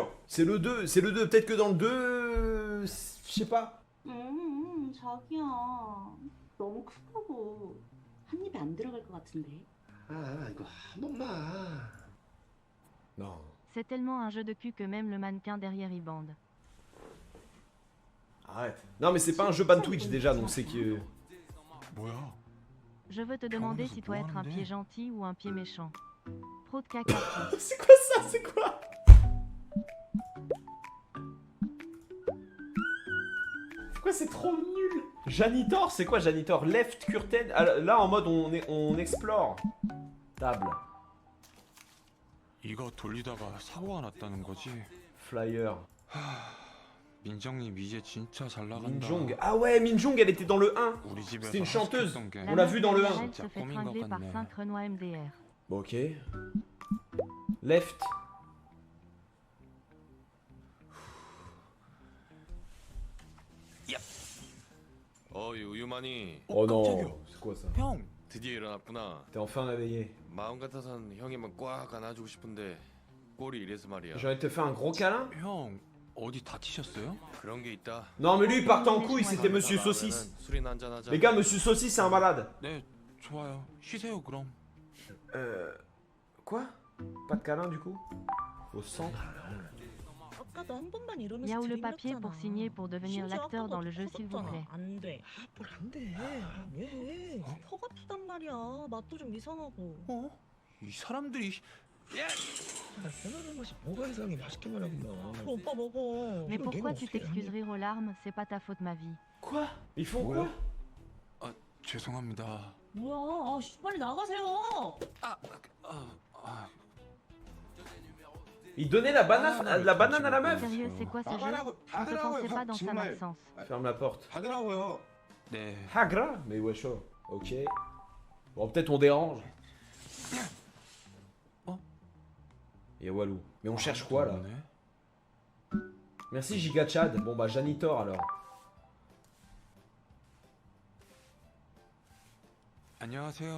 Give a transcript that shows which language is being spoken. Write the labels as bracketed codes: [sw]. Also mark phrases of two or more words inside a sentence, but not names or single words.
[fr] C'est le 2, peut-être que dans le 2... Je sais pas. [ko] 자기야 너무 크다고 한 입에 안 들어갈 것 같은데 아 이거 한 번만. [fr] Non. C'est tellement un jeu de cul que même le mannequin derrière y bande. Arrête. Non mais c'est pas un jeu ban Twitch déjà, donc c'est que... [ko] 뭐야? [fr] Je veux te demander si toi être un pied gentil ou un pied méchant. Trop de caca. C'est quoi ça? C'est quoi? C'est quoi? C'est trop nul. Janitor, c'est quoi janitor? [en] Left curtain. [fr] Ah, là en mode on explore. Table. [ko] 이거 돌리다가 사고가 났다는 거지. Flyer. 민정님 이제 진짜 잘 나간다. Minjong. [fr] Ah ouais, Minjong, elle était dans le 1. [ko] 우리 집에서 [fr] C'était une chanteuse. [ko] 하숙했던 게 [fr] On l'a vu dans le 1. Elle se fait tringler par 5 Renois MDR. Bon, ok. Left. [ko] 유만이 Oh 깜짝이야. [fr] non. C'est quoi ça? [ko] 형, 드디어 일어났구나. [fr] T'es enfin réveillé. [ko] 마음 같아선 형이만 꽉 안아주고 싶은데 꼴이 이래서 말이야. [fr] J'ai envie de te faire un gros câlin? [ko] 형 어디 다치셨어요? 그런 게 있다. [fr] Non, mais lui il partait en couille, c'était Monsieur [ko] 나가면은 [fr] Saucisse. [ko] 술이나 한잔 하자. [fr] Les gars, Monsieur Saucisse, c'est un malade. [ko] 네, 좋아요. 쉬세요 그럼. [fr] Quoi? Pas de câlin du coup? Au centre? [ko] 아까도 한 번만 이러면서 [fr] Y a où le [ko] 드림 [fr] papier [ko] 났잖아. [fr] pour signer pour devenir [ko] 심지어 [fr] l'acteur dans [ko] 아까도 [fr] le jeu s'il vous plaît. [ko] 안돼 뭘안돼 왜? 턱 아프단 말이야 맛도 좀 이상하고 어? 이 사람들이 편안한 것이 뭐가 이상해 맛있게만 하구나. 그럼 오빠 먹어 [fr] Mais Game pourquoi of tu Thrones. t'excuses rire aux larmes? C'est pas ta faute ma vie. Quoi? Ils font quoi? [ko] 죄송합니다. 뭐야 아, 씨, 빨리 나가세요 [fr] Il donnait la banane à la meuf. Sérieux, c'est quoi ce jeu? On te pensait pas dans sa malchance. Ferme la porte. [ko] 하더라고요. 네. [fr] Hagra? Mais wesh, oh. Ok. Bon, peut-être on dérange. Oh. Et Walou. Mais on cherche quoi là? [ko] 없네. [fr] Merci Giga Chad. Bon bah Janitor alors. [ko] 안녕하세요.